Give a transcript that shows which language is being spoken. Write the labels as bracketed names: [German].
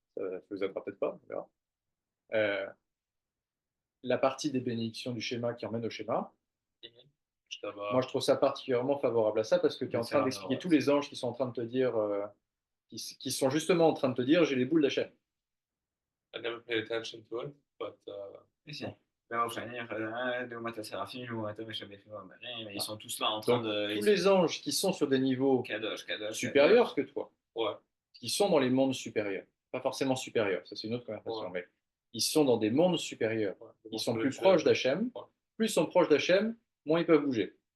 [French] Ça ne vous aidera peut-être pas, on verra. La partie des bénédictions du schéma qui emmène au schéma. Moi, je trouve ça particulièrement favorable à ça parce que tu es en train d'expliquer tous les anges qui sont en train de te dire, qui sont justement en train de te dire, j'ai les boules d'Hachem. [English] I never paid attention to it, but [French] ils sont tous là en train de. Tous les anges qui sont sur des niveaux supérieurs que toi, qui sont dans les mondes supérieurs, pas forcément supérieurs, ça c'est une autre conversation, mais ils sont dans des mondes supérieurs, ils sont plus proches d'Hachem, plus ils sont proches d'Hachem, moins ils peuvent bouger.